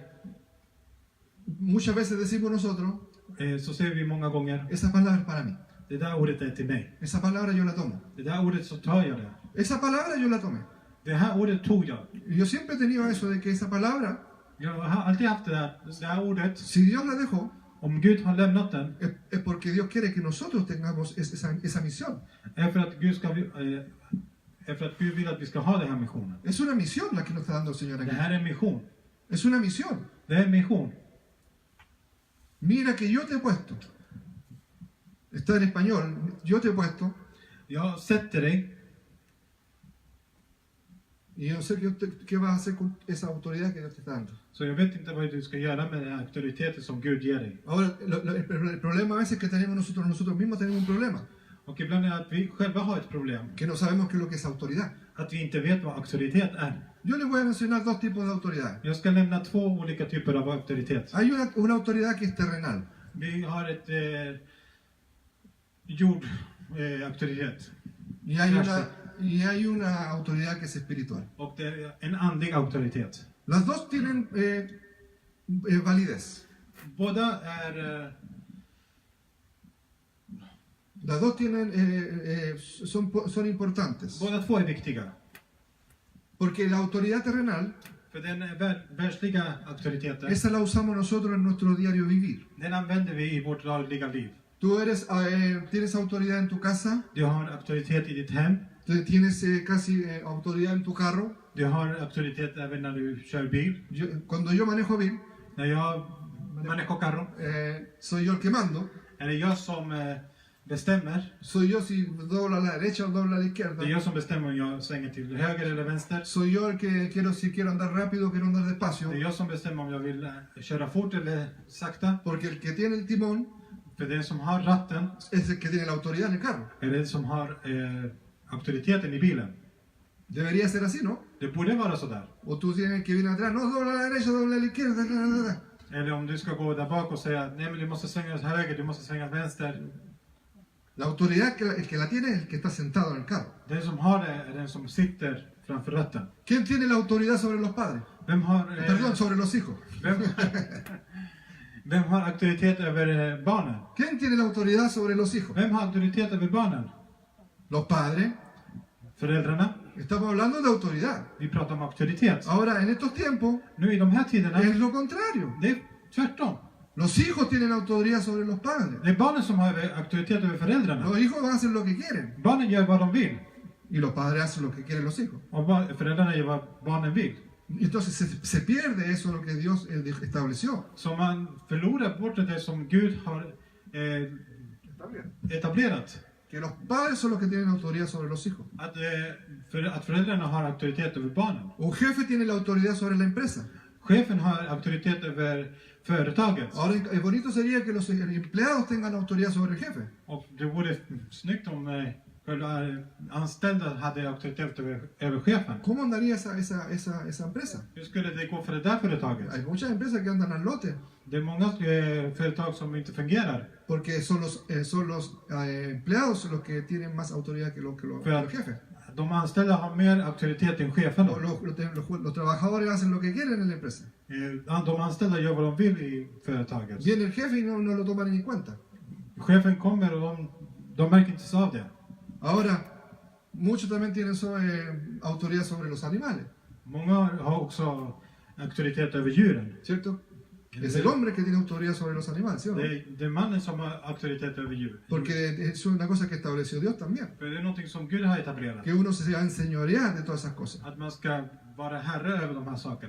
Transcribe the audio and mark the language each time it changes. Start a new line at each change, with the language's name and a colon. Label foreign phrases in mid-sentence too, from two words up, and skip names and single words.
Spanish: muchas veces decimos nosotros,
Swedish: så ser vi många gånger,
Spanish: esa palabra es para mí.
Swedish: det där ordet är till mig.
Spanish: Esa palabra yo la tomo.
Swedish: Det där ordet så tar jag det.
Spanish: Esa palabra yo la tomé.
Swedish: Det här ordet tog jag.
Spanish: Y yo siempre he tenido eso de que esa palabra,
Swedish: Jag har alltid haft det här ordet.
Spanish: si Dios la dejó,
Swedish: Om Gud har lämnat den,
Spanish: es porque Dios quiere que nosotros tengamos esa misión.
Swedish: är för att Gud vill att vi ska ha den här missionen.
Spanish: Es una misión la que nos está dando el Señor
Swedish: Det
Spanish: aquí.
Swedish: här är en mission.
Spanish: Es una misión.
Swedish: Det är en mission.
Spanish: Mira que yo te he puesto. Está en español. Yo te he puesto.
Swedish: Jag sätter dig.
Spanish: Y yo no sé qué vas a hacer con esa autoridad que Dios te está dando.
Swedish: Så jag vet inte vad du ska göra med den auktoriteten som Gud ger dig.
Spanish: Ahora, el problema a veces que tenemos nosotros mismos tenemos un problema.
Swedish: Och ibland är det att vi själva har ett problem.
Spanish: Que no sabemos qué es lo que es autoridad.
Swedish: Att vi inte vet vad auktoritet är.
Spanish: Yo les voy a mencionar dos tipos de autoridad.
Swedish: Jag ska nämna två olika typer av auktoritet.
Spanish: Hay una autoridad que es terrenal.
Swedish: Vi har ett auktoritet.
Spanish: Y hay una autoridad que es espiritual.
Swedish: Och det är en andlig auktoritet.
Spanish: Las dos tienen validez.
Swedish: Båda är...
Spanish: Las dos tienen, son importantes.
Swedish: Båda två är viktiga.
Spanish: Porque la autoridad terrenal,
Swedish: För den världsliga auktoriteten,
Spanish: esa la usamos nosotros en nuestro diario vivir.
Swedish: den använder vi i vårt dagliga liv.
Spanish: Tú tienes autoridad en tu casa,
Swedish: Du har auktoritet i ditt hem.
Spanish: tienes casi autoridad en tu carro.
Swedish: Du har auktoritet även när du kör bil.
Spanish: Cuando yo manejo bil,
Swedish: När jag
Spanish: manejar carro, soy yo el que mando.
Swedish: är det jag som bestämmer.
Spanish: Soy yo si dobla a la derecha o dobla a la izquierda.
Swedish: Det är jag som bestämmer om jag svänger till höger eller vänster.
Spanish: Soy yo el que si quiero andar rápido o quiero andar despacio.
Swedish: Det är jag som bestämmer om jag vill köra fort eller sakta.
Spanish: Porque el que tiene el timón
Swedish: För den som har ratten
Spanish: es el que tiene la autoridad en el carro.
Swedish: är den som har auktoriteten i bilen.
Spanish: Debería ser así, ¿no?
Swedish: Det borde vara sådär.
Spanish: O tú tienes que viene atrás, no, dobla a la derecha, dobla a la izquierda.
Swedish: Eller om du ska gå där bak och säga nej men du måste svänga åt höger, du måste svänga åt vänster.
Spanish: La autoridad, el que la tiene es el que está sentado en el carro.
Swedish: Den som har det är den som sitter framför ratten.
Spanish: ¿Quién tiene la autoridad sobre los padres?
Swedish: Vem har,
Spanish: Perdón, sobre los hijos.
Swedish: Vem har auktoritet över barnen?
Spanish: ¿Quién tiene la autoridad sobre los hijos?
Swedish: Vem har auktoritet över barnen?
Spanish: Los padres.
Swedish: Föräldrarna.
Spanish: Estamos hablando de autoridad.
Swedish: Vi pratar om auktoritet.
Spanish: Ahora, en estos tiempos,
Swedish: Nu i de här tiderna,
Spanish: es lo contrario.
Swedish: det är tvärtom.
Spanish: Los hijos tienen autoridad sobre los padres.
Swedish: Det är barnen som har auktoritet över föräldrarna.
Spanish: Los hijos van a hacer lo que quieren.
Swedish: Barnen gör vad de vill.
Spanish: Y los padres hacen lo que quieren los hijos.
Swedish: Och föräldrarna gör vad barnen vill.
Spanish: Entonces se pierde eso lo que Dios estableció.
Swedish: Så man förlorar bort det som Gud har etablerat.
Spanish: Que los padres son los que tienen autoridad sobre los hijos.
Swedish: Att föräldrarna har auktoritet över barnen.
Spanish: Un jefe tiene la autoridad sobre la empresa.
Swedish: Chefen har auktoritet över företaget.
Spanish: Ahora, bonito sería que los empleados tengan autoridad sobre el jefe.
Swedish: Och det vore snyggt om själva anställda hade auktoritet över chefen.
Spanish: ¿Cómo andaría esa empresa?
Swedish: Hur skulle det gå för det där företaget?
Spanish: Hay muchas empresas que andan al lote.
Swedish: Det är många företag som inte fungerar.
Spanish: Porque son los empleados los que tienen más autoridad que los jefes.
Swedish: De anställda har mer auktoritet än cheferna.
Spanish: Los trabajadores hacen lo que quieren en la empresa.
Swedish: De anställda gör vad de vill i företaget.
Spanish: Viene el jefe y no lo toman ni cuenta.
Swedish: Chefen kommer och de märker inte av det.
Spanish: Ahora, muchos también tienen autoridad sobre los animales.
Swedish: Många har också auktoritet över djuren.
Spanish: ¿Cierto? Es el hombre que tiene autoridad sobre los animales, ¿sí o no?
Swedish: Det är mannen som har auktoritet över djur.
Spanish: Porque es una cosa que estableció Dios también.
Swedish: För det är något som Gud har etablerat.
Spanish: Que uno se va a enseñorear de todas esas cosas.
Swedish: Att man ska vara herre över de här sakerna.